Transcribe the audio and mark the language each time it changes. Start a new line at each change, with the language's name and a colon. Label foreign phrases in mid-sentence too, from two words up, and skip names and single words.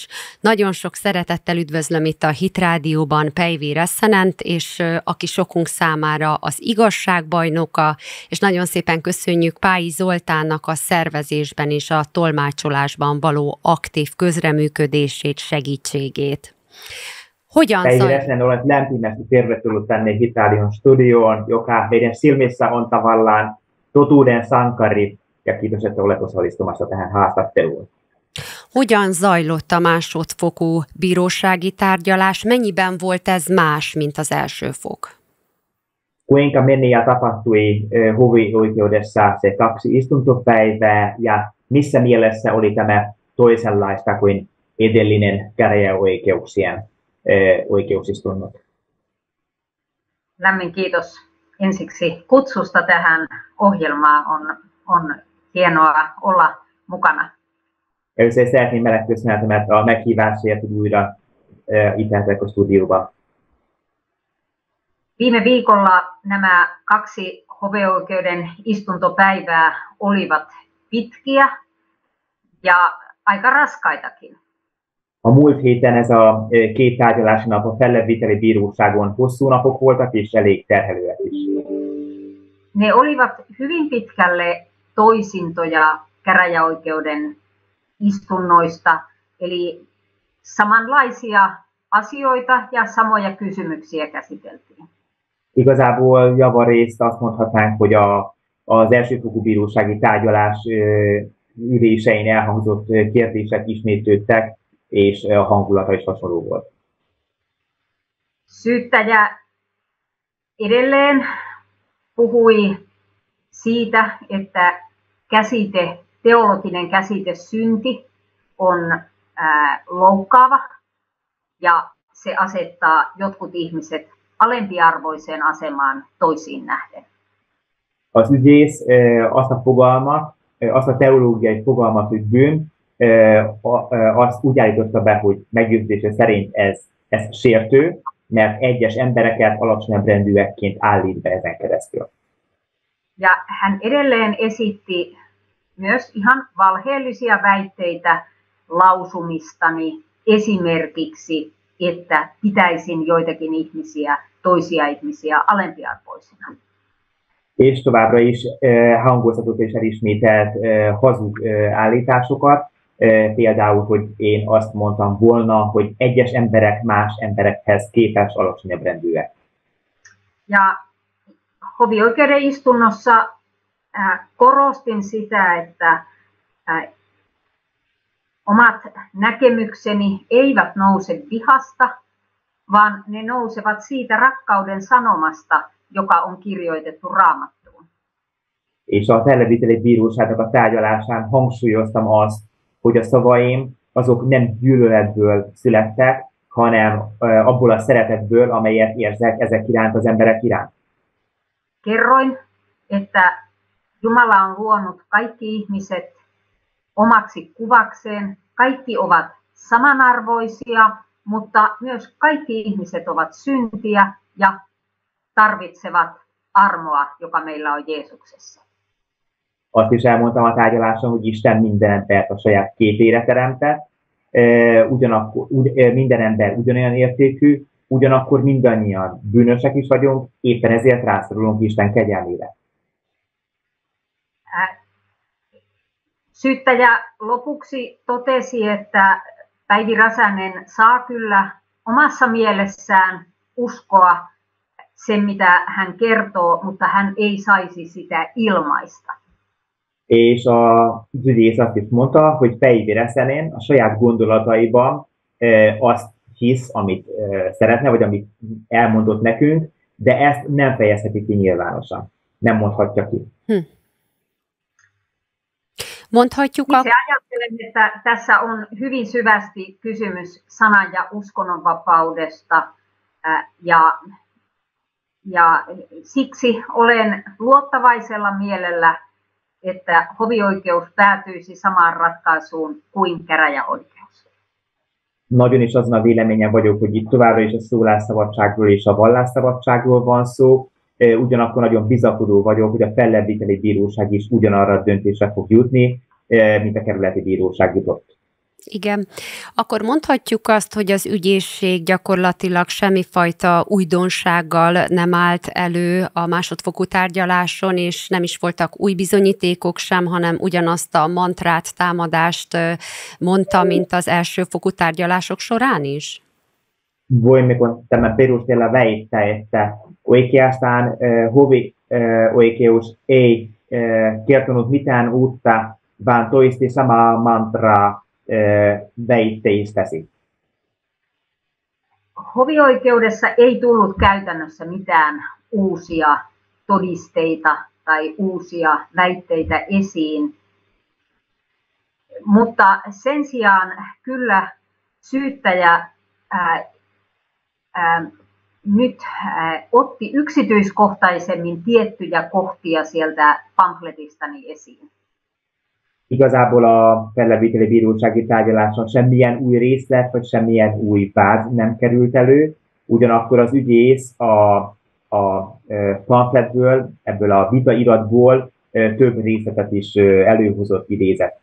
Hungarian: Nagyon sok szeretettel üdvözlöm itt a Hit Rádióban Päivi Räsänent, és aki sokunk számára az igazságbajnoka, és nagyon szépen köszönjük Pályi Zoltánnak a szervezésben és a tolmácsolásban való aktív közreműködését, segítségét.
Finnish: Päivi Räsänen, olet lämpimästi tervetullut tänne Hitalion studioon, joka meidän silmissä on tavallaan totuuden sankari, ja kiitos, että olet osallistumassa tähän haastatteluun.
Hungarian: Hogyan zajlott a másodfokú bírósági tárgyalás? Mennyiben volt ez más, mint az első fok?
Finnish: Kuinka meni ja tapahtui hovioikeudessa se 2 istuntopäivää, ja missä mielessä oli tämä toisenlaista kuin edellinen käräjäoikeuksien oikeusistunnot? Lämmin kiitos ensiksi kutsusta tähän ohjelmaan. On hienoa olla mukana.
Hungarian: Először szeretném megköszönni a meghívásért, hogy újra itt lehetek a stúdióban.
Finnish: Viime viikolla nämä 2 hovioikeuden istuntopäivää olivat pitkiä ja aika raskaitakin.
Hungarian: A múlt héten ez a 2 tárgyalási nap a fellebbviteli bíróságon hosszú napok voltak és elég terhelőek is.
Finnish: Ne olivat hyvin pitkälle toisintoja käräjäoikeuden istunnoista, eli samanlaisia asioita ja samoja kysymyksiä käsiteltiin.
Hungarian: Igazából javarészt azt mondhatnánk, hogy az elsőfokú bírósági tárgyalás ülésein elhangzott kérdések ismétlődtek, és a hangulata is hasonló volt.
Finnish: Syyttäjä edelleen puhui siitä, että teologinen käsite synti on loukkaava ja se asettaa jotkut ihmiset alempiarvoiseen asemaan toisiin nähden.
Hungarian: Az ügyész azt a teológiai fogalmat, hogy bűn, azt úgy állította be, hogy meggyőződése szerint ez sértő, mert egyes embereket alacsonyabb rendűekként állít be ezen keresztül.
Finnish: Ja hän edelleen esitti myös ihan valheellisia väitteitä lausumistani, esimerkiksi, että pitäisin joitakin ihmisiä, toisia ihmisiä alempiarvoisina.
Hungarian: És továbbra is hangoztatott és elismételt hazug állításokat, például, hogy én azt mondtam volna, hogy egyes emberek más emberekhez képest alacsonyabb rendűek.
Finnish: Ja hovioikeuden istunnossa korostin sitä, että omat näkemykseni eivät nouse vihasta, vaan ne nousevat siitä rakkauden sanomasta, joka on kirjoitettu Raamattuun.
Hungarian: És a fellebbviteli bíróságnak a tárgyalásán hangsúlyoztam azt, hogy a szavaim azok nem gyűlöletből születtek, hanem abból a szeretetből, amelyet érzek ezek iránt, az emberek iránt.
Finnish: Kerroin, että Jumala on luonut kaikki ihmiset omaksi kuvakseen. Kaikki ovat samanarvoisia, mutta myös kaikki ihmiset ovat syntiä ja tarvitsevat armoa, joka meillä on Jeesuksessa.
Hungarian: Azt is elmondtam a tárgyaláson, hogy Isten minden embert a saját képére teremtett, minden ember ugyanolyan értékű, ugyanakkor mindannyian bűnösek is vagyunk, éppen ezért rászorulunk Isten kegyelmére.
Finnish: Syyttäjä lopuksi totesi, että Päivi Räsänen saa kyllä omassa mielessään uskoa sen, mitä hän kertoo, mutta hän ei saisi sitä ilmaista.
Hungarian: És az ügyész azt is mondta, hogy Päivi Räsänen a saját gondolataiban azt hisz, amit szeretne, vagy amit elmondott nekünk, de ezt nem fejezheti ki nyilvánosan. nem mondhatja ki. Mondhatjuk
Finnish: itse ajattelen, että tässä on hyvin syvästi kysymys sanan- ja uskonnonvapaudesta ja siksi olen luottavaisella mielellä, että hovioikeus päätyisi samaan ratkaisuun kuin käräjäoikeus.
Hungarian: Nagyon is azon a véleményen vagyok, hogy itt továbbra is a szólásszabadságról és a vallásszabadságról van szó. Ugyanakkor nagyon bizakodó vagyok, hogy a fellebbviteli bíróság is ugyanarra a döntésre fog jutni, mint a kerületi bíróság jutott. Igen. Akkor mondhatjuk azt, hogy az ügyészség gyakorlatilag semmifajta újdonsággal nem állt elő a másodfokú tárgyaláson, és nem is voltak új bizonyítékok sem, hanem ugyanazt a mantrát, támadást mondta, mint az elsőfokú tárgyalások során is?
Finnish: Voimmeko tämän perusteella väittää, että oikeastaan hovioikeus ei kertonut mitään uutta, vaan toisti samaa mantraa väitteistäsi? Hovioikeudessa ei tullut käytännössä mitään uusia todisteita tai uusia väitteitä esiin, mutta sen sijaan kyllä syyttäjä nyt otti yksityiskohtaisemmin tiettyjä kohtia sieltä pamfletistani esiin.
Hungarian: Igazából a fellebbviteli bírósági tárgyaláson semmilyen új részlet, vagy semmilyen új vád nem került elő, ugyanakkor az ügyész a pamfletből, ebből a vitairatból több részletet is előhozott, idézett.